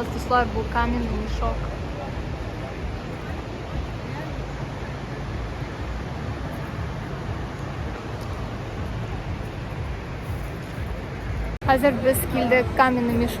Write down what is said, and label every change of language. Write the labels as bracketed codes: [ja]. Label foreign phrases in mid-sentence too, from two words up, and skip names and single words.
[uz] Dostlar bu [ru] каменный мешок. [uz] Hazır biz keldik [ru] каменный мешок.